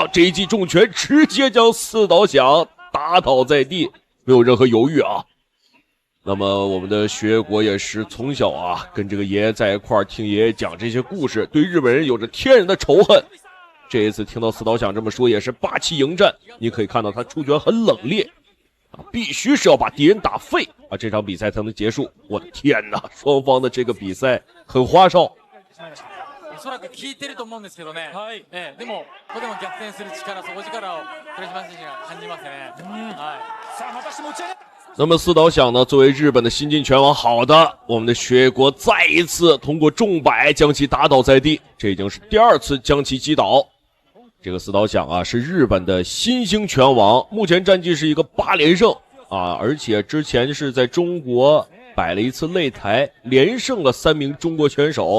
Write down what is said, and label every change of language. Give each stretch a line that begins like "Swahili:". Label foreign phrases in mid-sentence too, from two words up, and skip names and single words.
Chinese: 這一記重拳直接將四島響打倒在地，沒有任何猶豫啊。那麼我們的徐衛國也是從小啊跟這個爺爺在一塊兒聽爺爺講這些故事，對日本人有着天然的仇恨。這一次聽到四島響這麼說，也是霸氣迎戰。你可以看到他出拳很冷冽啊，必須是要把敵人打廢啊，這場比賽才能結束。我的天哪，雙方的這個比賽很花哨。
Japanese: おそらく効いてると思うんですけどね。はい。でもここでも逆転する力、底力を寺島選手が感じますね。はい。さあ、果たして持ち上げ。
Chinese: 那麼四島響呢，作為日本的新晉拳王，好的，我們的學野國再一次通過重擺將其打倒在地，這已經是第二次將其擊倒。這個四島響啊，是日本的新興拳王，目前戰績是一個8連勝啊，而且之前是在中國擺了一次擂台，連勝了3名中國拳手。